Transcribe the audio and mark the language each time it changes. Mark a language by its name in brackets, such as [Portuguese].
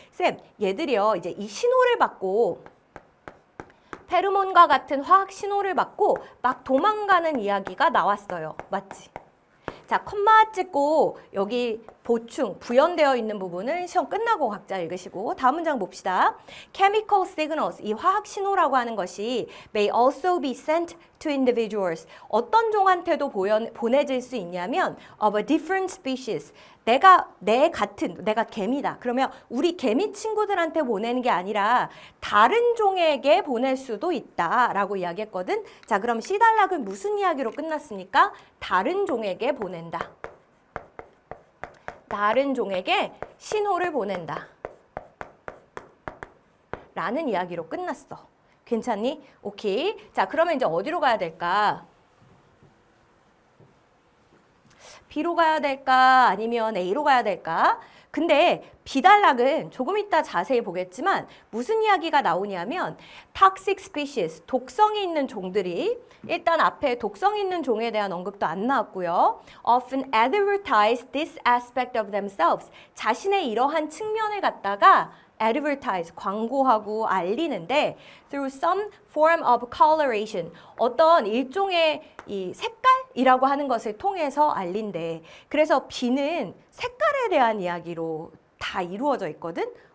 [Korean] 쌤, 얘들이요 이제 이 신호를 받고 페로몬과 같은 화학 신호를 받고 막 도망가는 이야기가 나왔어요. 맞지? 자, 콤마 찍고 여기 보충, 부연되어 있는 부분은 시험 끝나고 각자 읽으시고 다음 문장 봅시다. [English] Chemical signals, [Korean] 이 화학 신호라고 하는 것이 [English] may also be sent to individuals. [Korean] 어떤 종한테도 보내질 수 있냐면 [English] of a different species. [Korean] 내가 개미다. 그러면 우리 개미 친구들한테 보내는 게 아니라 다른 종에게 보낼 수도 있다라고 이야기했거든. 자, 그럼 C 단락은 무슨 이야기로 끝났습니까? 다른 종에게 보낸다. 다른 종에게 신호를 보낸다. 라는 이야기로 끝났어. 괜찮니? 오케이. 자, 그러면 이제 어디로 가야 될까? B로 가야 될까? 아니면 A로 가야 될까? 근데 비단락은 조금 이따 자세히 보겠지만 무슨 이야기가 나오냐면 [English] toxic species, [Korean] 독성이 있는 종들이 일단 앞에 독성 있는 종에 대한 언급도 안 나왔고요. [English] often advertise this aspect of themselves. [Korean] 자신의 이러한 측면을 갖다가 advertise, 광고하고 알리는데 [English] through some form of coloration, [Korean] 어떤 일종의 이 색깔이라고 하는 것을 통해서 알린대. 그래서 비는 색깔에 대한 이야기로 다 이루어져 있거든?